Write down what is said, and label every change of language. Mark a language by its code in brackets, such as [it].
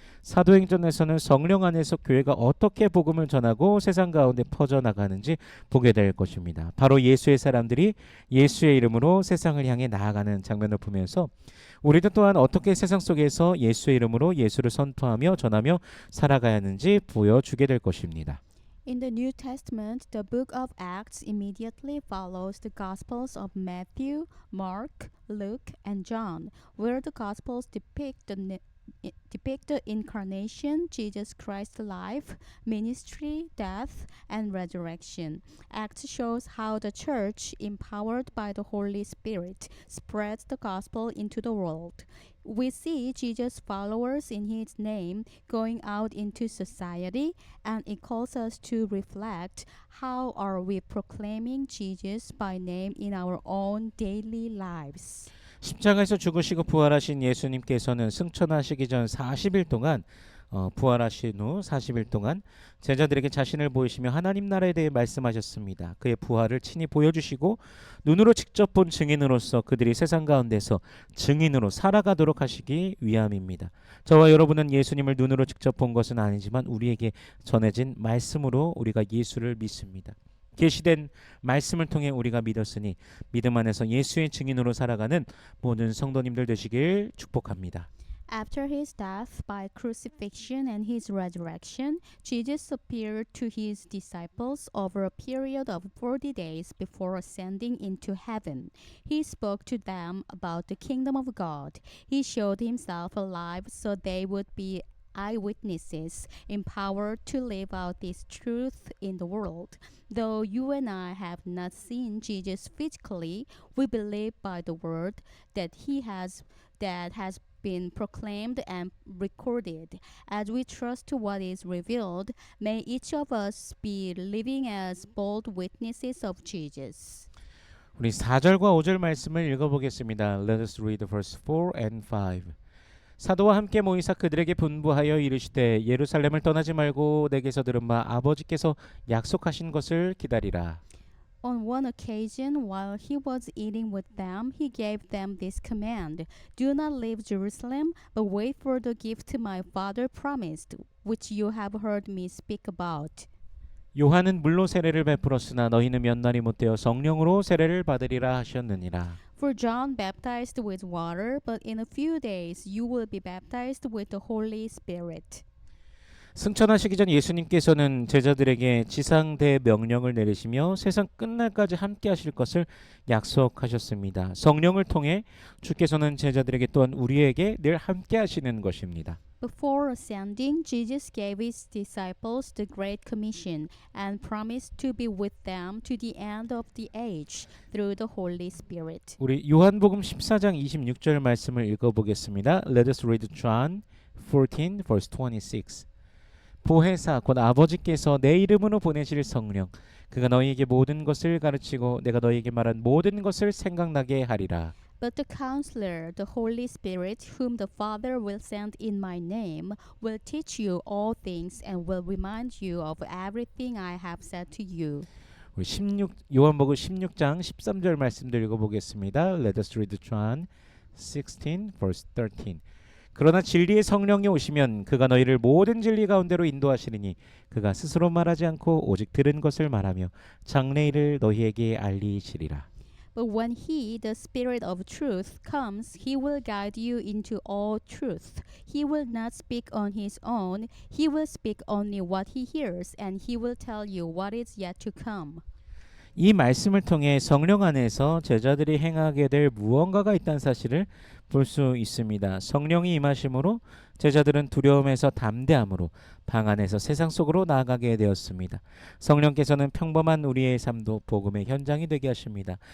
[ko] 사도행전에서는 성령 안에서 교회가 어떻게 복음을 전하고 세상 가운데 퍼져나가는지 보게 될 것입니다. 바로 예수의 사람들이 예수의 이름으로 세상을 향해 나아가는 장면을 보면서 우리도 또한 어떻게 세상 속에서 예수의 이름으로 예수를 선포하며 전하며 살아가야 하는지 보여주게 될 것입니다. [en] In the New Testament, the book of Acts immediately follows the Gospels of Matthew, Mark, Luke, and John, where the Gospels depict the incarnation, Jesus Christ's life, ministry, death, and resurrection. Acts shows how the church, empowered by the Holy Spirit, spreads the gospel into the world. We see Jesus' followers in his name going out into society, and it calls us to reflect how are we proclaiming Jesus by name in our own daily lives. [ko] 십자가에서 죽으시고 부활하신 예수님께서는 승천하시기 전 40일 동안 부활하신 후 40일 동안 제자들에게 자신을 보이시며 하나님 나라에 대해 말씀하셨습니다. 그의 부활을 친히 보여주시고 눈으로 직접 본 증인으로서 그들이 세상 가운데서 증인으로 살아가도록 하시기 위함입니다. 저와 여러분은 예수님을 눈으로 직접 본 것은 아니지만 우리에게 전해진 말씀으로 우리가 예수를 믿습니다. 계시된 말씀을 통해 우리가 믿었으니 믿음 안에서 예수의 증인으로 살아가는 모든 성도님들 되시길 축복합니다. [en] After his death by crucifixion and his resurrection, Jesus appeared to his disciples over a period of 40 days before ascending into heaven. He spoke to them about the kingdom of God. He showed himself alive so they would be eyewitnesses, empowered to live out this truth in the world. Though you and I have not seen Jesus physically, we believe by the word that has been proclaimed and recorded. As we trust to what is revealed, may each of us be living as bold witnesses of Jesus. [ko] 우리 4절과 5절 말씀을 읽어보겠습니다. [en] Let us read verse 4 and 5. [ko] 사도와 함께 모이사 그들에게 분부하여 이르시되 예루살렘을 떠나지 말고 내게서 들은 바 아버지께서 약속하신 것을 기다리라. [en] On one occasion, while he was eating with them, he gave them this command: Do not leave Jerusalem, but wait for the gift my Father promised, which you have heard me speak about. [ko] 요한은 물로 세례를 베풀었으나 너희는 몇 날이 못되어 성령으로 세례를 받으리라 하셨느니라. [en] For John baptized with water, but in a few days you will be baptized with the Holy Spirit. [ko] 승천하시기 전 예수님께서는 제자들에게 지상대 명령을 내리시며 세상 끝날까지 함께 하실 것을 약속하셨습니다. 성령을 통해 주께서는 제자들에게 또한 우리에게 늘 함께 하시는 것입니다. [en] Before ascending, Jesus gave his disciples the Great Commission and promised to be with them to the end of the age through the Holy Spirit. [ko] 우리 요한복음 14장 26절 말씀을 읽어보겠습니다. [en] Let us read John 14 verse 26. [ko] 보혜사 곧 아버지께서 내 이름으로 보내실 성령 그가 너희에게 모든 것을 가르치고 내가 너희에게 말한 모든 것을 생각나게 하리라. [en] But the Counselor, the Holy Spirit, whom the Father will send in my name, will teach you all things and will remind you of everything I have said to you. [ko] 우리 요한복음 16장 13절 말씀들 읽어보겠습니다. [en] Let us read John 16 verse 13. [ko] 그러나 진리의 성령이 오시면 그가 너희를 모든 진리 가운데로 인도하시리니 그가 스스로 말하지 않고 오직 들은 것을 말하며 장래일을 너희에게 알리시리라. [en] But when he, the Spirit of truth, comes, he will guide you into all truth. He will not speak on his own. He will speak only what he hears, and he will tell you what is yet to come. [ko] 이 말씀을 통해 성령 안에서 제자들이 행하게 될 무언가가 있다는 사실을 볼 수 있습니다. 성령이 임하심으로 제자들은 두려움에서 담대함으로 방 안에서 세상 속으로 나아가게 되었습니다. 성령께서는 평범한 우리의 삶도 복음의 현장이 되게 하십니다.